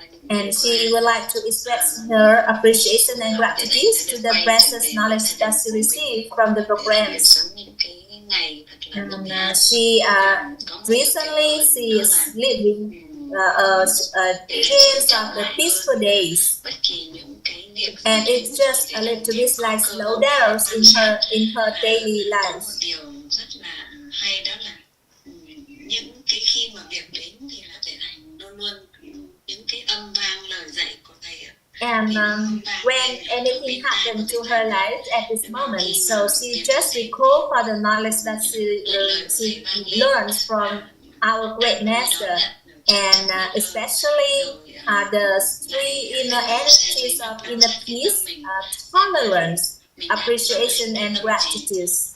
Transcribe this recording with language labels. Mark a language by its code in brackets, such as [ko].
[en] And she would like to express her appreciation and gratitude to the precious knowledge that she received from the programs. And she recently she is living a chance of the peaceful days. and it's just a little bit like slow down in her daily life. [vi] Một điều rất là hay đó là những cái khi mà việc đến thì là Tuệ Thành luôn luôn những cái âm vang lời dạy của thầy ạ. [en] And when anything happened to her life at this moment, so she just recall for the knowledge that she learns from our great master, and especially the three inner energies of inner peace, tolerance, appreciation, and gratitude.